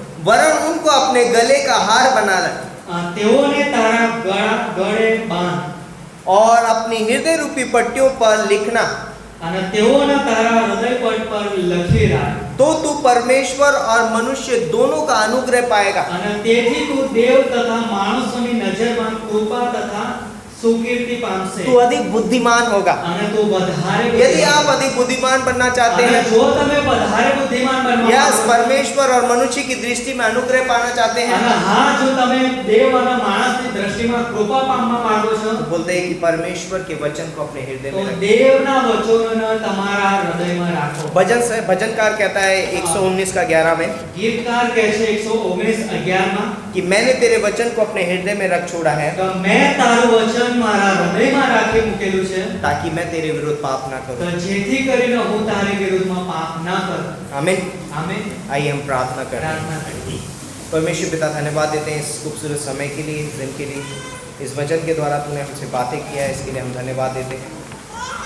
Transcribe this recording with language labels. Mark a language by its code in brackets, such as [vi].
[hi] वरन उनको अपने गले का हार बना ले [gu] તેઓને તારા ગળે બાંધ [hi] और अपनी हृदय रूपी पट्टियों पर लिखना, [gu] અને તેઓને તારા હૃદયપટ પર લખી રાખ, [hi] तो तू परमेश्वर और मनुष्य दोनों का अनुग्रह पाएगा। [gu] અને તેથી તું દેવ તથા માણસોની નજરમાં કૃપા તથા सुकीर्ति पामसे, [hi] तू अधिक बुद्धिमान होगा। [gu] અને તું વધારે [hi] यदि आप अधिक बुद्धिमान बनना चाहते [gu] અને [hi] हैं, [gu] જો તમે વધારે बुद्धिमान બનવા [hi] या [gu] માંગો છો, [hi] परमेश्वर और मनुष्य की दृष्टि में अनुग्रह पाना चाहते हैं, [gu] અને હા જો તમે देव અને માણસની દ્રષ્ટિમાં કૃપા પામવા માંગો છો, [hi] तो बोलते हैं कि परमेश्वर के वचन को अपने हृदय [gu] તો [hi] में रखें। [gu] દેવના વચનોને તમારા હૃદયમાં રાખો। [hi] भजनकार कहता है 119 का 11 में [gu] ગીતકાર કહે છે 119:11 માં [hi] कि मैंने तेरे वचन को अपने हृदय में रख छोड़ा है, [gu] તો मैं ताરું वचन મારા હૃદયમાં રાખી મૂકેલું છે, [hi] ताकि मैं तेरे विरुद्ध पाप ना [gu] તો [hi] करूं। [gu] જેથી કરીને હું તારી વિરુદ્ધમાં પાપ ના કરું। [hi] आमीन। [gu] આમેન। [hi] आइए हम प्रार्थना करें। [gu] પ્રાર્થના કરીએ। [hi] परमेश्वर पिता, धन्यवाद देते हैं इस खूबसूरत समय के लिए, इस दिन के लिए, इस वचन के द्वारा तूने हमसे बातें किया है, इसके लिए हम धन्यवाद देते हैं।